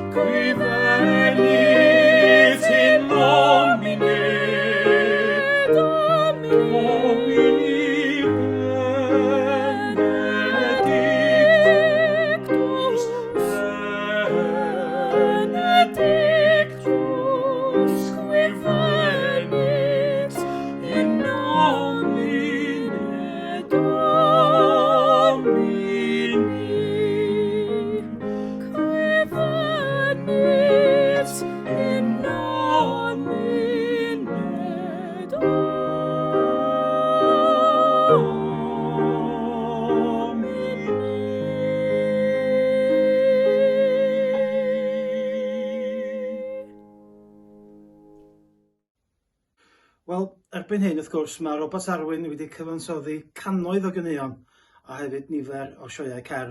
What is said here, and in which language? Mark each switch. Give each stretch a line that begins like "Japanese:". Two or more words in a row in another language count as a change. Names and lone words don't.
Latin: in nomine Domini Benedictus, qui venit in nomine Domini, qui venit in nomine
Welsh: Wel, erbyn hyn, wrth gwrs, mae Robat Arwyn wedi cyfansoddi cannoedd o ganeuon a hefyd nifer o sioeau cerdd.